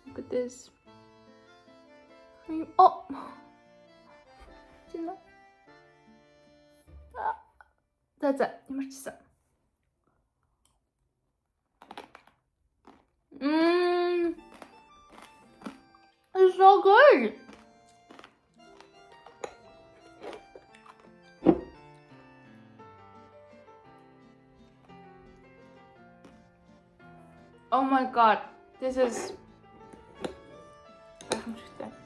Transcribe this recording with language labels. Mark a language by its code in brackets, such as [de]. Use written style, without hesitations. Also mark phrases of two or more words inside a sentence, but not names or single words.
[en] this. [ko] Oh. 진짜. [mn] За ямар ч гэсэн. [en] It's so good. Oh my god, this is гайхамшигтай.